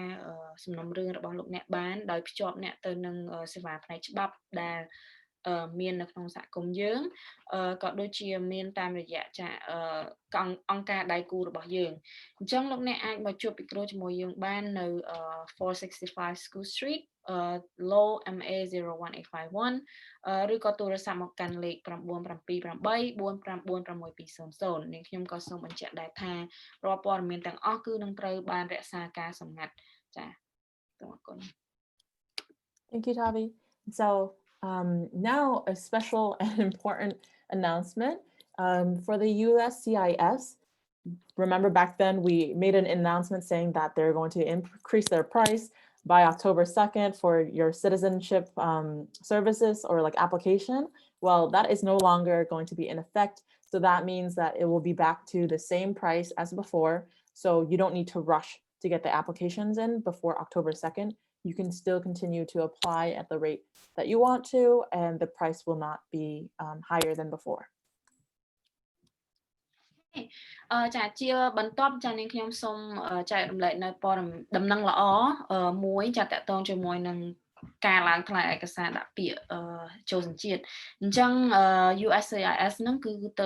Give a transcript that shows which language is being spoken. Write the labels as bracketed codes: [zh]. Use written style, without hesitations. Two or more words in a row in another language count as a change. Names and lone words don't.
[km] សំណុំរឿងរបស់លោកអ្នកបានដោយភ្ជាប់អ្នកទៅនឹងសេវាផ្នែកច្បាប់ដែលមាននៅក្នុងសហគមន៍យើងក៏ដូចជាមានតាមរយៈចាអង្គការដៃគូរបស់យើងអញ្ចឹងលោកអ្នកអាចមកជួបពិគ្រោះជាមួយយើងបាននៅ465 School Street lowellma 01851ឬក៏ទូរស័ព្ទមកកាន់លេខ 978 459 620 នាងខ្ញុំក៏សូមបញ្ជាក់ដែរថារាល់ព័ត៌មានទាំងអស់គឺនឹងត្រូវបានរក្សាការសម្ងាត់ចា៎សូមអរគុណ [en] Thank you, Tavi. So now a special and important announcement for the USCIS. Remember back then we made an announcement saying that they're going to increase their price by October 2nd for your citizenship services or like application. Well, that is no longer going to be in effect. So that means that it will be back to the same price as before. So you don't need to rush to get the applications in before October 2nd. You can still continue to apply at the rate that you want to, and the price will not be higher than before. [km] ចាជាបន្ទាប់ចានាងខ្ញុំសូមចែករំលែកនៅព័ត៌មានដំណឹងល្អមួយចាតកតងជាមួយនឹងការឡើងថ្លៃឯកសារដាក់ពាក្យចូលសញ្ជាតិអញ្ចឹង USCIS ហ្នឹងគឺទៅ